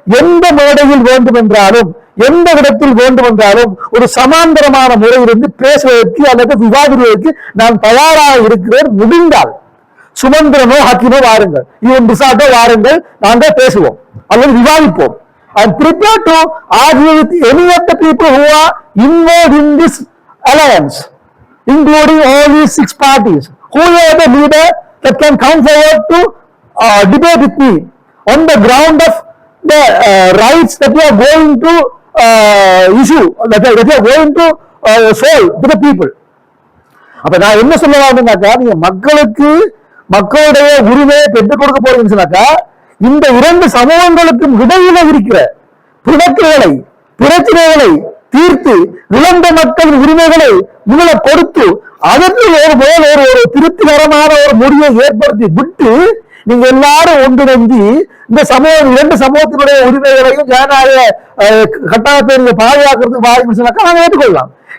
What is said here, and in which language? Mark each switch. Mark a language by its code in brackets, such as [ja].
[ta] எந்த மேடையில் வேண்டும் என்றாலும் எந்த இடத்தில் வேண்டும் என்றாலும் ஒரு சமாந்தரமான முறையிலிருந்து பேசுவதற்கு அல்லது விவாதிப்பதற்கு நான் தயாராக இருக்கிறேன். முடிந்தால் சுமந்திரனோ ஹக்கீமோ வாருங்கள், இவன் ரிசார்ட்டோ வாருங்கள், நாங்கள் பேசுவோம் அல்லது விவாதிப்போம். [en] I am prepared to argue with any of the people who are involved in this alliance, including all these 6 parties. Whoever the leader that can come forward to debate with me on the ground of the rights that we are going to issue, that we are going to solve to the people. [ta] அப்ப நான் என்ன சொல்ல வேண்டும்னாக்கா, நீங்க மக்களுக்கு மக்களுடைய உரிமையை பெற்றுக் கொடுக்க போறீங்கன்னு சொன்னாக்கா, இந்த 2 சமூகங்களுக்கும் இடையில இருக்கிற பிணக்குகளை பிரச்சனைகளை தீர்த்து இழந்த மக்களின் உரிமைகளை முதல கொடுத்து அதற்கு ஒரு திருப்திகரமான ஒரு முடிவை ஏற்படுத்தி விட்டு நீங்க எல்லாரும் ஒன்றிணைந்து இந்த சமூகம் 2 சமூகத்தினுடைய உரிமைகளையும் ஜனநாயக கட்டாயத்தை நீங்க பாதுகாக்கிறதுக்கு வாய்ப்பு சொன்னாக்கா நாங்க ஏற்றுக்கொள்ளலாம்.